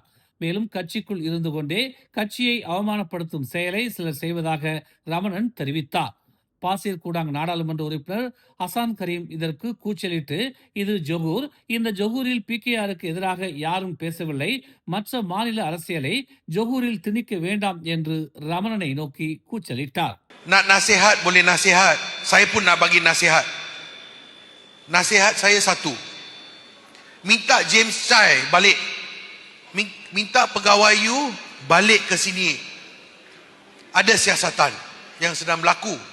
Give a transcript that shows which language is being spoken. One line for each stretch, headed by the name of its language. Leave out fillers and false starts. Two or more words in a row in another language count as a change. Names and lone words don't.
Tamil: மேலும் கட்சிக்குள் இருந்து கொண்டே கட்சியை அவமானப்படுத்தும் செயலை சிலர் செய்வதாக ரமணன் தெரிவித்தார். பாசிர் கூடாங் நாடாளுமன்ற உறுப்பினர் ஹசான் கரீம் இதற்கு கூச்சலிட்டு, இது ஜொகூர், இந்த ஜொகூரில் பிகேஆருக்கு எதிராக யாரும் பேசவில்லை, மற்ற மாநில அரசியலை ஜொகூரில் திணிக்க வேண்டாம் என்று ரமணனை நோக்கி கூச்சலிட்டார்.
Malay: Nak nasihat boleh nasihat. Saya pun nak bagi nasihat. Nasihat saya satu. Minta James Chai balik. Minta pegawai you balik ke sini. Ada siasatan yang sedang berlaku.